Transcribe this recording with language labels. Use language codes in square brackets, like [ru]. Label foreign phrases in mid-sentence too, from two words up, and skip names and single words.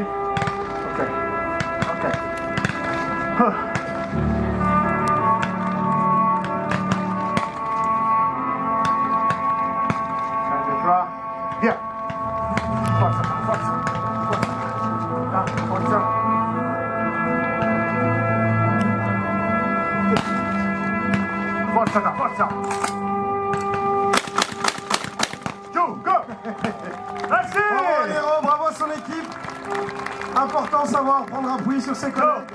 [it] Ok. Ok. Via! Forza, forza, forza! Ah, forza! Forza, forza! Giù, go! [fr] Merci! Bravo Raniero, bravo à son équipe. Important savoir prendre appui sur ses collègues.